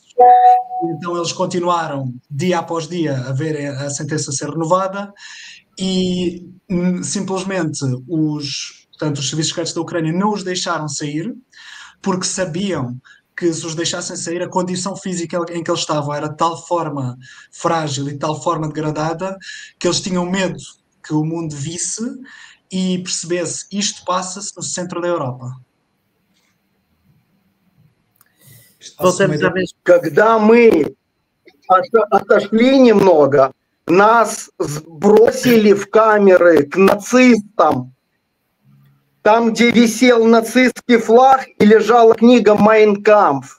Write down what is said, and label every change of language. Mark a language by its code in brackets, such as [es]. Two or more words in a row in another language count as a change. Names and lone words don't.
[pt] Então eles continuaram dia após dia a ver a sentença ser renovada e simplesmente os serviços secretos da Ucrânia não os deixaram sair porque sabiam que se os deixassem sair a condição física em que eles estavam era de tal forma frágil e de tal forma degradada que eles tinham medo que o mundo visse e percebesse isto passa-se no centro da Europa. [ru] Когда мы отошли немного, нас бросили в камеры к нацистам, там, где висел нацистский флаг и лежала книга «Mein Kampf».